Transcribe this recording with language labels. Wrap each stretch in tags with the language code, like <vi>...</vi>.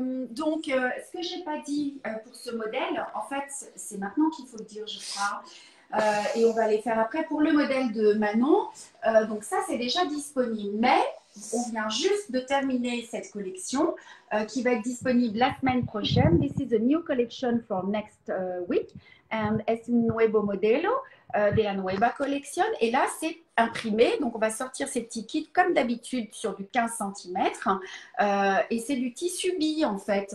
<fr>Donc, ce que j'ai pas dit pour ce modèle, en fait, c'est maintenant qu'il faut le dire, je crois. Et on va les faire après pour le modèle de Manon. Donc ça, c'est déjà disponible. Mais on vient juste de terminer cette collection qui va être disponible la semaine prochaine.</fr> <en>This is a new collection for next week. And</en> <es>es un nuevo modelo de la nueva collection.</es> <fr>Et là, c'est imprimé. Donc, on va sortir ces petits kits comme d'habitude sur du 15 cm. Et c'est du tissu bille, en fait.</fr>